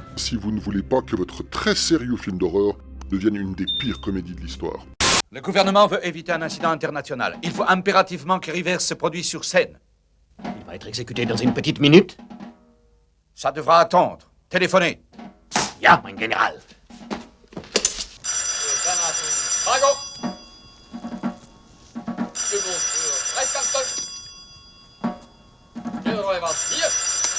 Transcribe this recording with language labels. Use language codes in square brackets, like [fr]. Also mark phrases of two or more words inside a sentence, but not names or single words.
[fr] Si vous ne voulez pas que votre très sérieux film d'horreur devienne une des pires comédies de l'histoire. Le gouvernement veut éviter un incident international. Il faut impérativement que Rivers se produise sur scène. Il va être exécuté dans une petite minute. Ça devra attendre. Téléphonez. [de] Ja, mein General. Drago. Übung für Reichskanzler. Hier.